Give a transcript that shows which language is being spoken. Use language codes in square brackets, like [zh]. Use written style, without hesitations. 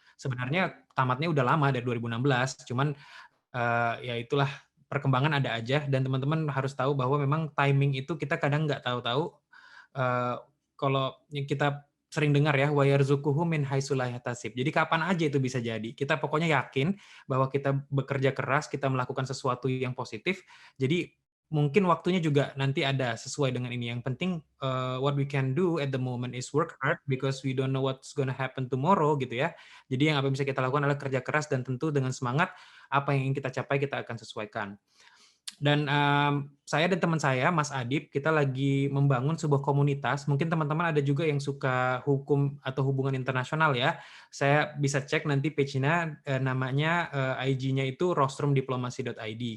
[id] Sebenarnya tamatnya udah lama dari 2016, cuman ya itulah, perkembangan ada aja dan teman-teman harus tahu bahwa memang timing itu kita kadang nggak tahu-tahu. Kalau yang kita sering dengar ya, [ar] wa yarzuquhu min haitsu la yahtasib. [id] Jadi kapan aja itu bisa jadi. Kita pokoknya yakin bahwa kita bekerja keras, kita melakukan sesuatu yang positif. Jadi mungkin waktunya juga nanti ada sesuai dengan ini. Yang penting [en] what we can do at the moment is work hard because we don't know what's gonna happen tomorrow [id] gitu ya. Jadi yang apa yang bisa kita lakukan adalah kerja keras dan tentu dengan semangat apa yang ingin kita capai kita akan sesuaikan. Dan saya dan teman saya, Mas Adib, kita lagi membangun sebuah komunitas. Mungkin teman-teman ada juga yang suka hukum atau hubungan internasional ya. Saya bisa cek nanti page-nya, namanya IG-nya itu rostrumdiplomasi.id.